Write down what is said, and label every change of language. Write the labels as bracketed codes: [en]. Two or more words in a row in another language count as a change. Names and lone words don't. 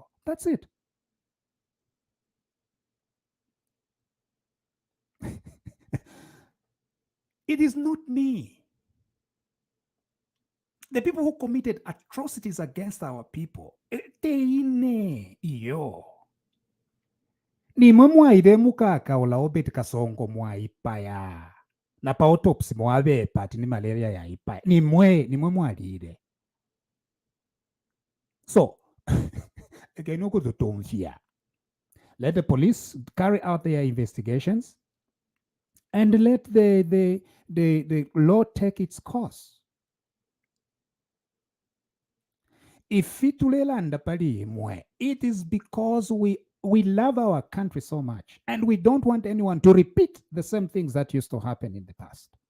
[en] That's it. It is not me. The people who committed atrocities against our people, [bem] ni mwaide mukaka ola Obed Kasongo mwaipaya na pa autopsy mwabe pati ni malaria ya ipaya ni mwe mwalide. [en] So again, let the police carry out their investigations and let the law take its course. If it is because we love our country so much and we don't want anyone to repeat the same things that used to happen in the past.